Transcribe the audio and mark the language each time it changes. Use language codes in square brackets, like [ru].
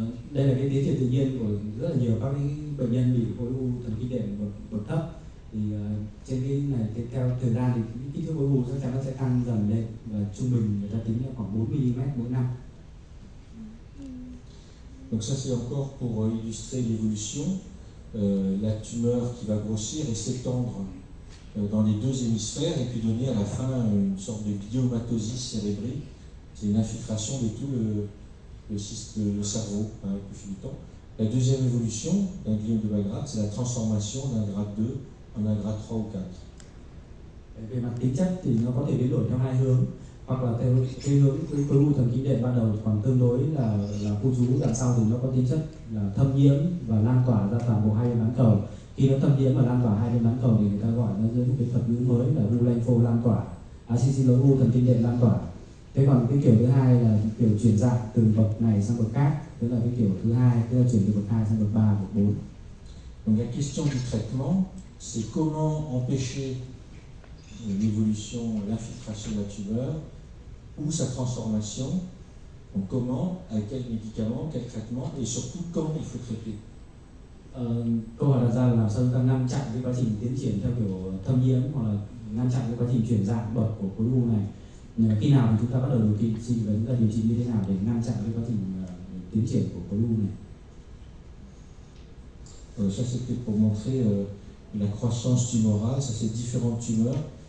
[vi] Đây là cái tiến triển tự nhiên của rất là nhiều các cái bệnh nhân bị khối u thần kinh đệm bậc thấp. Thì trên cái này theo thời gian thì cái kích thước khối u chắc chắn nó sẽ tăng dần lên và trung bình người ta tính là khoảng 4 mm mỗi năm. [fr] Donc ça c'est encore pour illustrer l'évolution, la tumeur qui va grossir et s'étendre dans les deux hémisphères et puis donner à la fin une sorte de gliomatosis cérébrique. C'est une infiltration de tout le cerveau avec le fil du temps. La deuxième évolution d'un gliome de bas grade, c'est la transformation d'un grade 2 en un grade 3 ou 4. [vi] Về mặt tính chất thì nó có thể biến đổi theo hai hướng, hoặc là theo cái hướng khối u thần kinh đệm ban đầu còn tương đối là khu trú, đằng sau thì nó có tính chất là thâm nhiễm và lan tỏa ra toàn bộ hai bên bán cầu. Khi nó thâm nhiễm và lan tỏa hai bên bán cầu thì người ta gọi nó dưới một cái thuật ngữ mới là u lympho lan tỏa, u thần kinh đệm lan tỏa. Thế còn cái kiểu thứ hai là kiểu chuyển dạng từ bậc này sang bậc khác, tức là cái kiểu thứ hai, tức là chuyển từ bậc 2 sang bậc 3, bậc 4. [fr] Donc la question du traitement, c'est comment empêcher l'évolution, l'infiltration de la tumeur ou sa transformation. Donc comment, avec quel médicament, quel traitement et surtout comment il faut traiter. [vi] Câu hỏi đặt ra là làm sao chúng ta ngăn chặn cái quá trình tiến triển theo kiểu thâm nhiễm hoặc là ngăn chặn cái quá trình chuyển dạng bậc của khối u này. Khi nào thì chúng ta bắt đầu điều trị và chúng ta điều trị như thế nào để ngăn chặn cái quá trình tiến triển của khối u này. [fr] Ça c'était pour montrer la croissance tumorale, ça c'est différentes tumeurs.